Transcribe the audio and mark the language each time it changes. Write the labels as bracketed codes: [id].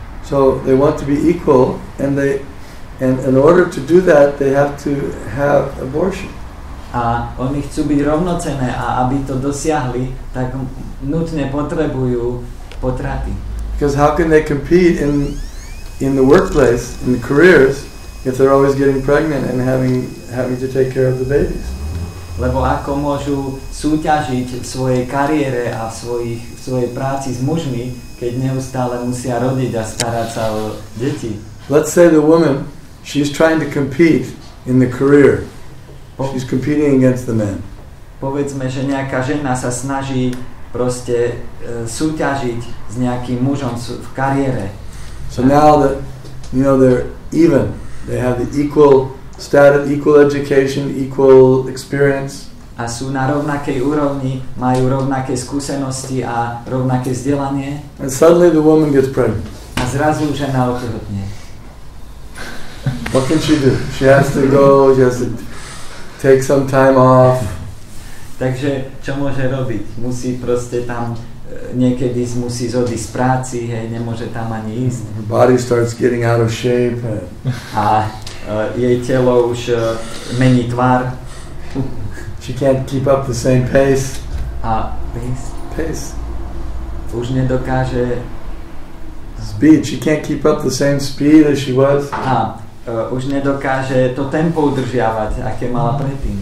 [en] So they want to be equal, and in order to do that, they have to have abortion. [sk] A oni chcú byť rovnocenné a aby to dosiahli, tak nutne potrebujú potraty. [en] Because how can they compete in the workplace, in the careers, if they're always getting pregnant and having to take care of the babies? [sk] Lebo ako môžu súťažiť v svojej kariére a v svojej práci s mužmi, keď neustále musia rodiť a starať sa o deti. [en] Let's say the woman, she's trying to compete in the career. She's competing against the men. [sk] Povedzme, že nejaká žena sa snaží proste súťažiť s nejakým mužom v kariére. [en] So now that they're even, they have the equal status, equal education, equal experience. [sk] A sú na rovnakej úrovni, majú rovnaké skúsenosti a rovnaké vzdelanie. [en] And suddenly the woman gets pregnant. [sk] A zrazu žena otehotne. [en] What can she do? She has to go, she has to take some time off. [sk] Takže čo môže robiť? Musí proste tam niekedy musí odísť z práci, hej, nemôže tam ani ísť. [en] Her body starts getting out of shape. [sk] A jej telo už mení tvar. [en] She can't keep up the same pace. [sk] A [en] pace. [sk] Už nedokáže [en] speed. She can't keep up the same speed as she was. [sk] A už nedokáže to tempo udržiavať, aké mala predtým.